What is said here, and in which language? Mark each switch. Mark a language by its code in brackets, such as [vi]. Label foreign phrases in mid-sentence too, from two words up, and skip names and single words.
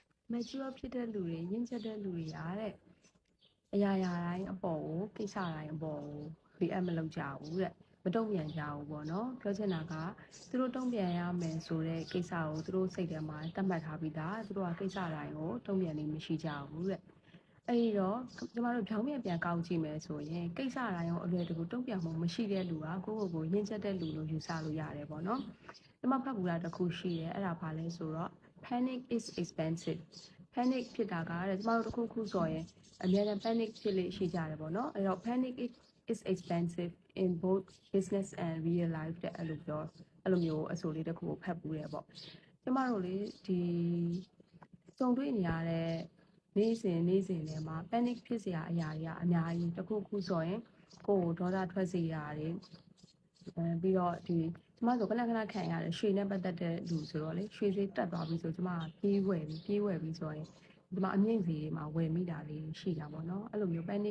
[my] mature ဖြစ်တဲ့လူတွေရင့်ကျက်တဲ့လူတွေရတဲ့အရာရာတိုင်းအပေါ်ကိုကိစ္စတိုင်းအပေါ်ကို react မလုပ်ကြဘူးတဲ့မတုံ့ပြန်ကြဘူးပေါ့နော်ပြောချင်တာကသူတို့တုံ့ပြန်ရမယ်ဆိုတဲ့ကိစ္စကိုသူတို့စိတ်ထဲမှာသတ်မှတ်ထားပြီးသားသူတို့ကကိစ္စတိုင်းကိုတုံ့ပြန်နေမရှိကြဘူးတဲ့အဲ့ဒီတော့ကျမတို့ဖြောင်းပြန်ကောက်ကြည့်မယ်ဆိုရင်ကိစ္စတိုင်းကိုအလွယ်တကူတုံ့ပြန်မှုမရှိတဲ့လူကကိုရင့်ကျက်တဲ့လူလို့ယူဆ လို့ရတယ်ပေါ့နော်ကျမဖတ်ကူတာတစ်ခုရှိတယ်အဲ့ဒါဘာလဲဆိုတော့ [en] panic is expensive [my] panic ဖြစ်တာကတဲ့ကျမတို့တစ်ခုဆိုရင်အများနဲ့ panic ဖြစ်လေရှိကြတယ်ပေါ့နော်အဲ့တော့ [en] panic is expensive in both business and real life [my] တဲ့အဲ့လိုမျိုးအဆိုလေးတစ်ခုကိုဖတ်ပူးတယ်ပေါ့ကျမတို့လေဒီကြုံတွေ့နေရတဲ့နေ့စဉ်ထဲမှာ panic ဖြစ်စရာအရာ တွေကအများကြီးတစ်ခုဆိုရင်ကိုယ်ဒေါသထွက်စေရတယ်ပြီးတော့ဒီကျမဆိုခဏခံရတယ်ရွှေနဲ့ပတ်သက်တဲ့လူဆိုတော့လေရွှေဈေးတက်သွားပြီဆိုကျမပြေးဝယ်ပြီးဆိုရင်ဒီမှာအမြင့်ဈေးမှာဝယ်မိတာလေးရှိတာပေါ့နော်အဲ့လိုမျိုး panic